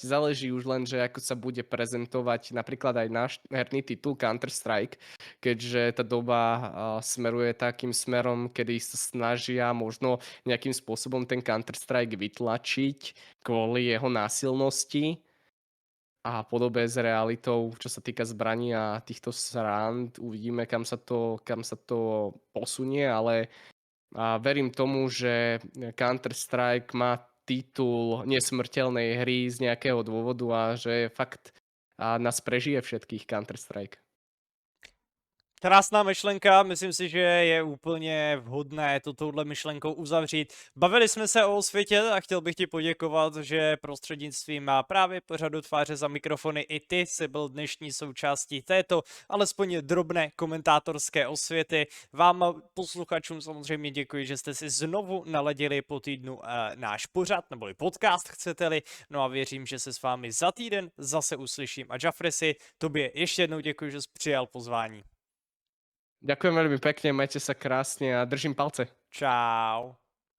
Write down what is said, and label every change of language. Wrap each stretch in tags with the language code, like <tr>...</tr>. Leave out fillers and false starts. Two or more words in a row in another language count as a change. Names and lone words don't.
<sk>Záleží už len, že ako sa bude prezentovať napríklad aj náš herný titul Counter-Strike, keďže tá doba smeruje takým smerom, kedy sa snažia možno nejakým spôsobom ten Counter-Strike vytlačiť kvôli jeho násilnosti a podobe s realitou, čo sa týka zbraní a týchto srand. Uvidíme, kam sa to posunie, ale verím tomu, že Counter-Strike má titul nesmrteľnej hry z nejakého dôvodu a že fakt nás prežije všetkých Counter-Strike.</sk> <cs>Krásná myšlenka, myslím si, že je úplně vhodné to touhle myšlenkou uzavřít. Bavili jsme se o osvětě a chtěl bych ti poděkovat, že prostřednictvím má právě pořadu Tváře za mikrofony i ty jsi byl dnešní součástí této alespoň drobné komentátorské osvěty. Vám posluchačům samozřejmě děkuji, že jste si znovu naladili po týdnu náš pořad, neboli podcast chcete-li, no a věřím, že se s vámi za týden zase uslyším. A Jafresi, tobě ještě jednou děkuji, že jsi přijal pozvání.</cs> <sk>Ďakujem veľmi pekne, majte sa krásne a držím palce. Čau.</sk>